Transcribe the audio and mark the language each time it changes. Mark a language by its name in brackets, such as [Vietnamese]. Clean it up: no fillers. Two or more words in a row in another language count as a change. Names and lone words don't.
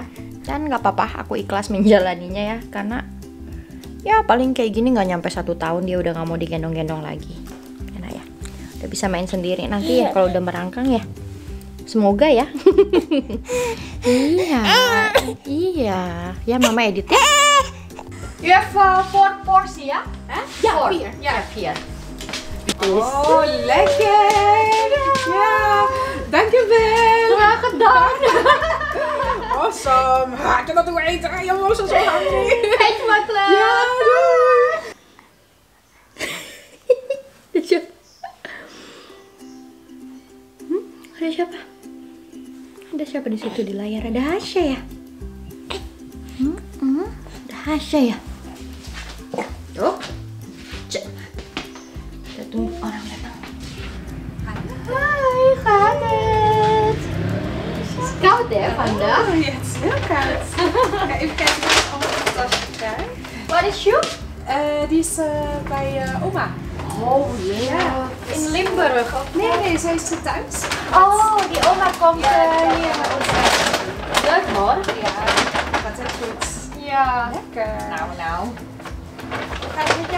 [Indonesian] Dan nggak apa-apa, aku ikhlas menjalaninya ya. Karena ya paling kayak gini nggak nyampe 1 tahun dia udah nggak mau digendong-gendong lagi. Enak ya, udah bisa main sendiri. Nanti ya kalau udah merangkang ya, semoga ya. Iya, ya mama edit ya. [English] You have [Indonesian] 4 porsi ya? [Dutch] Ja, 4. Ja, 4. Oh, lekker! Ja, dankjewel! Graag gedaan. Awesome! Ha, ik kan dat ook eten. Je was zo hungry. Eet makkelijk. Ja, doei! [Indonesian] Ada siapa? Ada siapa? Ada siapa di situ di layar? Ada Hasya ya? Ada Hasya ya? Tuh. Cek. Kita tunggu orang datang. Hai, Khaled. [Dutch] Koud hè vandaag? Oh, ja, het is heel koud. Ja, even kijken of ik allemaal een tasje krijg. [English] What is you? [Dutch] Die is bij oma. Oh ja. In Limburg of Nee, zij is thuis. Oh, die oma komt hier met ons. Leuk hoor. Ja, gaat heel goed. Ja. Lekker. Nou. Gaat het met jou?